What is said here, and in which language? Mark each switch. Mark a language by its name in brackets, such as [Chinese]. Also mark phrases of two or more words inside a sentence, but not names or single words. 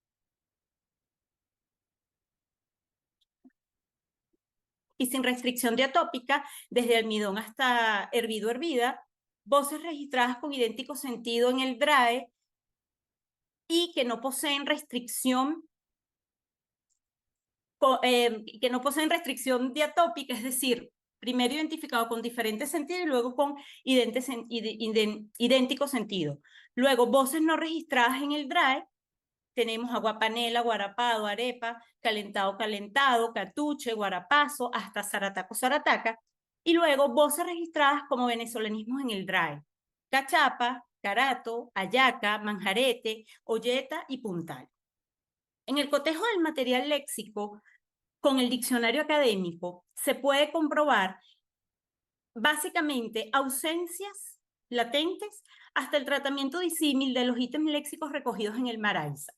[Spanish] Y sin restricción diatópica, desde almidón hasta hervido hervida, voces registradas con idéntico sentido en el DRAE y que no poseen restricción diatópica, es decir, primero identificado con diferente sentido y luego con idéntico sentido. Luego, voces no registradas en el DRAE, tenemos aguapanela, guarapado, arepa, calentado, calentado, catuche, guarapazo, hasta zarataco, zarataca. Y luego voces registradas como venezolanismos en el DRAE. Cachapa, carato, ayaca, manjarete, olleta y puntal. En el cotejo del material léxico con el diccionario académico se puede comprobar básicamente ausencias latentes hasta el tratamiento disímil de los ítems léxicos recogidos en el Maraiza.